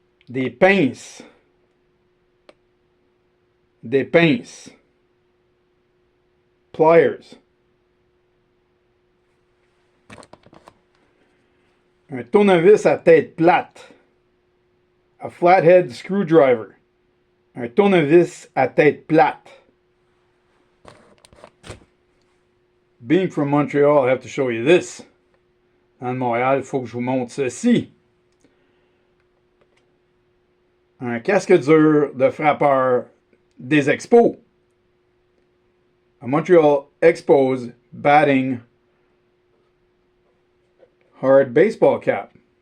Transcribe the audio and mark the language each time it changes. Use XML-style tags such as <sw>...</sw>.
<fr>Des pinces. Des pinces.</fr> <en>Pliers.</en> <fr>Un tournevis à tête plate.</fr> <en>A flathead screwdriver.</en> <fr>Un tournevis à tête plate.</fr> <en>Being from Montreal, I have to show you this.</en> <fr>Dans Montréal, il faut que je vous montre ceci. Un casque dur de frappeur des expos.</fr> <en>A Montreal Expos batting hard baseball cap.</en>